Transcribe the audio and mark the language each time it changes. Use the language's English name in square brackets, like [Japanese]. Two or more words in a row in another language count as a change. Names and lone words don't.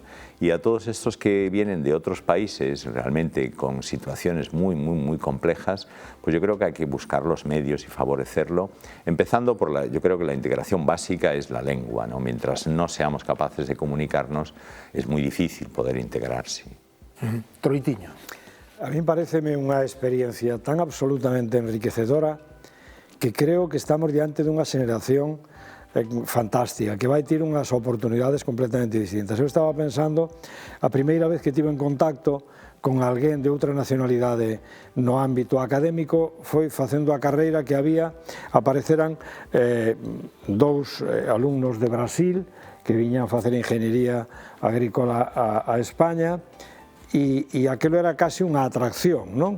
[Spanish] Y a todos estos que vienen de otros países, realmente con situaciones muy complejas, pues yo creo que hay que buscar los medios y favorecerlo, empezando por yo creo que la integración básica es la lengua, ¿no? Mientras no seamos capaces de comunicarnos, es muy difícil poder integrarse. Troitiño. [Galician] A mí paréceme unha experiencia tan absolutamente enriquecedora que creo que estamos diante dunha xeración fantástica, que vai ter unhas oportunidades completamente distintas. Eu estaba pensando, a primeira vez que tive en contacto con alguén de outra nacionalidade no ámbito académico foi facendo a carreira que apareceran dous alumnos de Brasil que viñan a facer ingeniería agrícola a España, e aquilo era casi unha atracción, non?